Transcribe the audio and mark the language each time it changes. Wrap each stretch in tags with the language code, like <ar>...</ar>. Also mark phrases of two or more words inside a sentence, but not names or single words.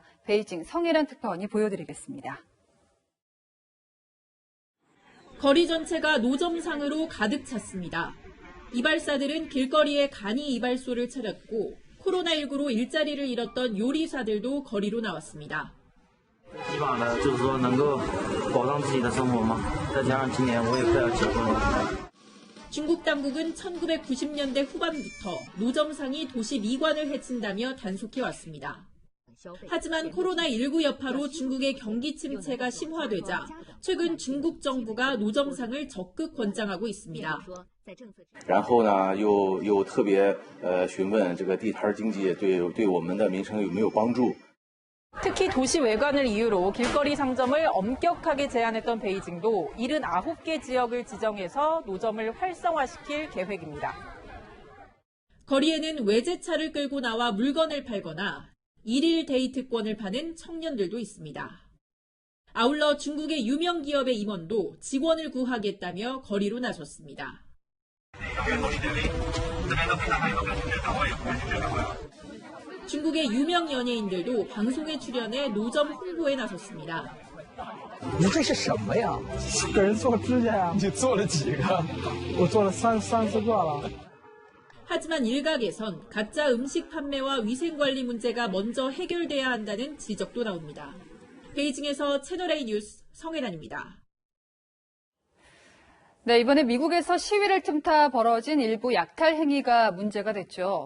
<ko>베이징 성혜란 특파원이 보여드리겠습니다. 거리 전체가 노점상으로 가득 찼습니다. 이발사들은 길거리에 간이 이발소를 차렸고 코로나19로 일자리를 잃었던 요리사들도 거리로 나왔습니다.</ko> <zh>以往的就是说能够保障自己的生活嘛，再加上今年我也快要结婚了。</zh> <ko>중국 당국은 1990년대 후반부터 노점상이 도시 미관을 해친다며 단속해 왔습니다. 하지만 코로나19 여파로 중국의 경기 침체가 심화되자 최근 중국 정부가 노점상을 적극 권장하고 있습니다.</ko> <zh>然后呢，又特别询问这个地摊经济对我们的民生有没有帮助。</zh> <ko>특히 도시 외관을 이유로 길거리 상점을 엄격하게 제한했던 베이징도 79개 지역을 지정해서 노점을 활성화시킬 계획입니다. 거리에는 외제차를 끌고 나와 물건을 팔거나 일일 데이트권을 파는 청년들도 있습니다. 아울러 중국의 유명 기업의 임원도 직원을 구하겠다며 거리로 나섰습니다. 중국의 유명 연예인들도 방송에 출연해 노점 홍보에 나섰습니다.</ko> <zh>你这是什么呀？给人做指甲呀？你做了几个？我做了30个了。</zh> <ko>하지만 일각에선 가짜 음식 판매와 위생관리 문제가 먼저 해결돼야 한다는 지적도 나옵니다. 베이징에서 채널A 뉴스 성혜란입니다. 네, 이번에 미국에서 시위를 틈타 벌어진 일부 약탈 행위가 문제가 됐죠.</ko>